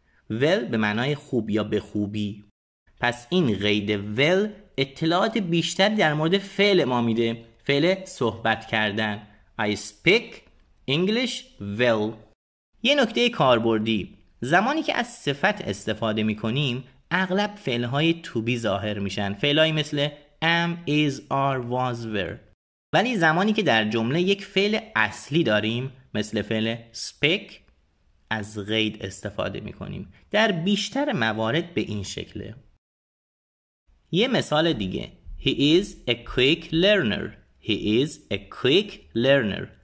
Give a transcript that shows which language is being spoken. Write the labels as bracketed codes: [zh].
[fa] well به معنای خوب یا به خوبی. پس این قید well اطلاعات بیشتری در مورد فعل ما میده. فعل صحبت کردن. [en] I speak English well. [fa] یه نکته کاربردی. زمانی که از صفت استفاده میکنیم اغلب فعلهای to be ظاهر میشن. فعلهایی مثل am, is, are, was, were. ولی زمانی که در جمله یک فعل اصلی داریم مثل فعل speak از قید استفاده میکنیم. در بیشتر موارد به این شکله. یه مثال دیگه. [en] He is a quick learner. He is a quick learner.